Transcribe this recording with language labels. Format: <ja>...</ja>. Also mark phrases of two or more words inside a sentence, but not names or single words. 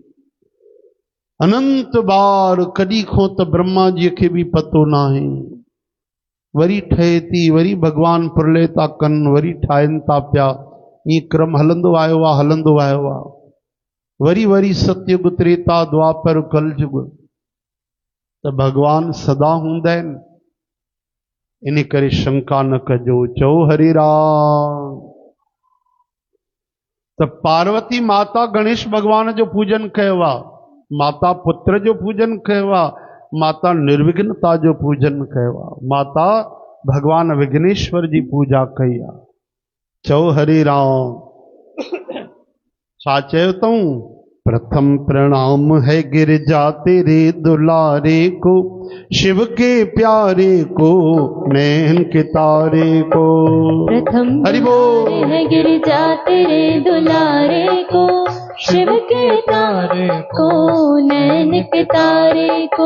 <sd>अनंत बार कदी खो तो ब्रह्मा जी के भी पतो ना है, वरी ठहे थी वरी भगवान प्रलय था कन वरी ठाइन था पिया। ये क्रम हलंदो आयो आ हलंदो आयो आ, वरी वरी सतयुग त्रेता द्वापर कलयुग। तो भगवान सदा हूंदा आहिनि, इन करे शंका न कजो, चओ हरे राम। तो पार्वती माता गणेश भगवान जो पूजन कयो आ, माता पुत्र जो पूजन कयो आ, माता निर्विघ्नता जो पूजन कयो आ, माता भगवान विघ्नेश्वर जी पूजा कई आ। चओ हरे राम। छा चयो तऊं?</sd> <hi>प्रथम प्रणाम है गिरजा तेरे दुलारे को, शिव के प्यारे को, नैन के तारे को। प्रथम हरि बोल। है गिरजा तेरे दुलारे को, शिव के तारे को, नैन के तारे को।</hi>